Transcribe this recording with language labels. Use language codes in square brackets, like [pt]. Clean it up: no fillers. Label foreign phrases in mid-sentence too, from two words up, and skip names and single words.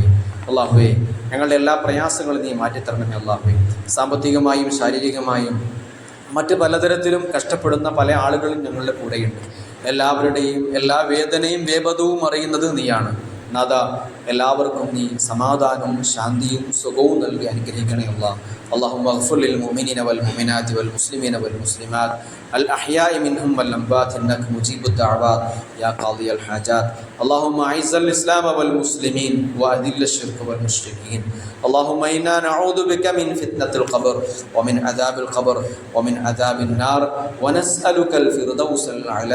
[ml] അല്ലാഹുവേ, ഞങ്ങളുടെ എല്ലാ പ്രയാസങ്ങളും നീ മാറ്റിത്തരണമേ അല്ലാഹുവേ. സാമ്പത്തികമായും ശാരീരികമായും മറ്റ് പലതരത്തിലും കഷ്ടപ്പെടുന്ന പല ആളുകളും ഞങ്ങളുടെ കൂടെയുണ്ട്. എല്ലാവരുടെയും എല്ലാ വേദനയും വേപതവും അറിയുന്നത് നീയാണ് നാഥ. എല്ലാവർക്കും നീ സമാധാനവും ശാന്തിയും സുഖവും നൽകി അനുഗ്രഹിക്കണേ അല്ലാഹ്. [ar] اللهم اغفر للمؤمنين والمؤمنات والمسلمين والمسلمات الأحياء منهم والأموات إنك مجيب الدعوات يا قاضي الحاجات. اللهم أعز الإسلام والمسلمين وأذل الشرك والمشركين. اللهم إنا نعوذ بك من فتنة القبر ومن عذاب القبر ومن عذاب النار ونسألك الفردوس الأعلى.